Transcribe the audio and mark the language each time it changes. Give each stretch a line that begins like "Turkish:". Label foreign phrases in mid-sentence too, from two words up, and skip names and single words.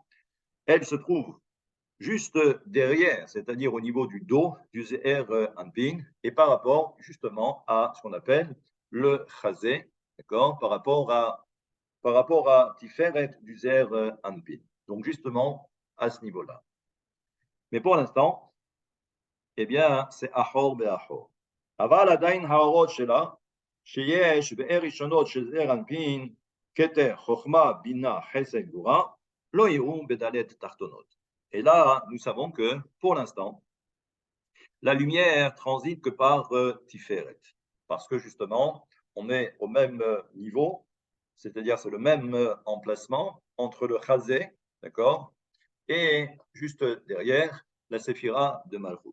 French: Elle se trouve juste derrière, c'est-à-dire au niveau du dos du Zeher Anpin, et par rapport justement à ce qu'on appelle le Chazé, d'accord, par rapport à Tiferet du Zeher Anpin. Donc justement à ce niveau-là. Mais pour l'instant, eh bien, c'est
Hebrew: אחור באחור. אבל עדיין האורות שלה, שיש בד' ראשונות של זעיר אנפין, כתר חכמה בינה חסד גבורה, לא יאירו בד' תחתונות.
French: Et là, nous savons que, pour l'instant, la lumière transite que par Tiferet. Parce que justement, on est au même niveau, c'est-à-dire c'est le même emplacement entre le Chazé, d'accord, et juste derrière, la séphira de Malchut.